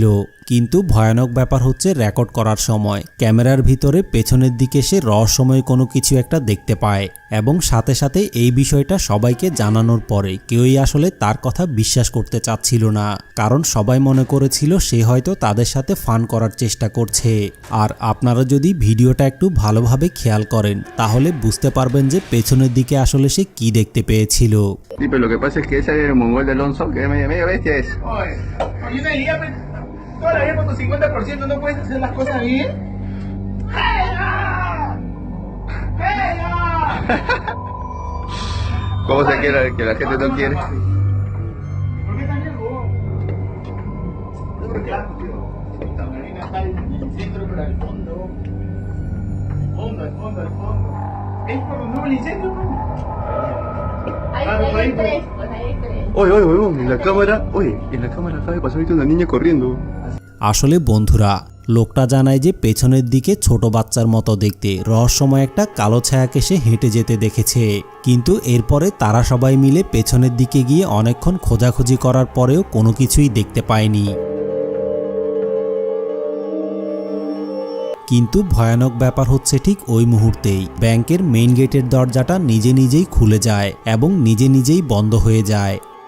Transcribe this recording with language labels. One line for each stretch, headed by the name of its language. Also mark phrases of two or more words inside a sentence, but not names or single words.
Bangla: কিন্তু ভয়ানক ব্যাপার হচ্ছে, রেকর্ড করার সময় ক্যামেরার ভিতরে পেছনের দিকে সে রহস্যময় কোনো কিছু একটা দেখতে পায় এবং সাথে সাথে এই বিষয়টা সবাইকে জানানোর পরে কেউই আসলে তার কথা বিশ্বাস করতে চাচ্ছিল না, কারণ সবাই মনে করেছিল সে হয়তো তাদের সাথে ফান করার চেষ্টা করছে। আর আপনারা যদি ভিডিওটা একটু ভালোভাবে খেয়াল করেন তাহলে বুঝতে পারবেন যে পেছনের দিকে আসলে সে কি দেখতে পেয়েছিল।
Spanish: Toda la vida con tu 50% no puedes hacer las cosas bien. ¡Pega! ¡Pega! ¿Cómo se quiere que la gente no quiere? ¿Por qué tan lejos? Porque esta marina está en el centro, pero al fondo. Al fondo. ¿Es por donde hubo el incendio? Hay tres, pues hay tres. Oye, en la cámara acaba de pasar ahorita una niña corriendo.
Bangla: আসলে বন্ধুরা, লোকটা জানায় যে পেছনের দিকে ছোট বাচ্চার মতো দেখতে রহস্যময় একটা কালো ছায়াকে সে হেঁটে যেতে দেখেছে। কিন্তু এরপরে তারা সবাই মিলে পেছনের দিকে গিয়ে অনেকক্ষণ খোঁজাখুঁজি করার পরেও কোনো কিছুই দেখতে পায়নি। কিন্তু ভয়ানক ব্যাপার হচ্ছে, ঠিক ওই মুহূর্তেই ব্যাংকের মেইন গেটের দরজাটা নিজে নিজেই খুলে যায় এবং নিজে নিজেই বন্ধ হয়ে যায়।